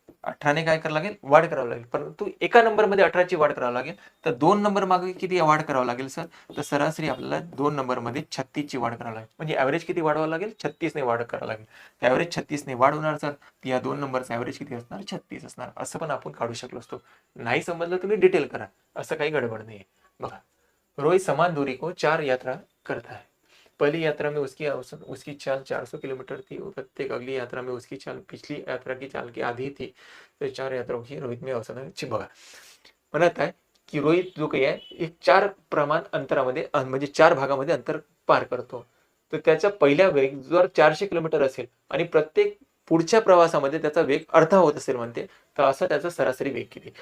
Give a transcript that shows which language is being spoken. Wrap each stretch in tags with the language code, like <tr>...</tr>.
<mr>18 ने काय करावं लागेल, वाढ करावं लागेल. परंतु एका नंबर मध्ये 18 ची वाढ करावं लागेल, तर 2 नंबर मागे किती वाढ करावं लागेल सर, तर सरासरी आपल्याला 2 नंबर मध्ये 36 ची वाढ करावं लागेल. म्हणजे ऍव्हरेज किती वाढवावं लागेल, 36 ने वाढ करावं लागेल. ऍव्हरेज 36 ने वाढ होणार सर, तर या 2 नंबरचा ऍव्हरेज किती असणार, 36 असणार. असं पण आपण काढू शकलो असतो. नाही समजलं तुम्ही डिटेल करा, असं काही गडबड नाहीये. बघा</mr> <hi>रोहित समान दूरी को 4 यात्रा करता है, पहली यात्रा में उसकी चाल 400 किलोमीटर थी और प्रत्येक अगली यात्रा में उसकी चाल पिछली यात्रा की चाल की आधी थी.</hi> <mr>तर</mr> <hi>4 यात्राओं की रोहित में औसत</hi> <mr>बघा म्हणत आहे की रोहित जो काही आहे एक 4 प्रमाण अंतरामध्ये म्हणजे 4 भागामध्ये अंतर पार करतो. तर त्याचा पहिला वेग जर 400 किलोमीटर असेल आणि प्रत्येक पुढच्या प्रवासामध्ये त्याचा वेग अर्धा होत असेल म्हणते, तर असा त्याचा सरासरी वेग किती.</mr>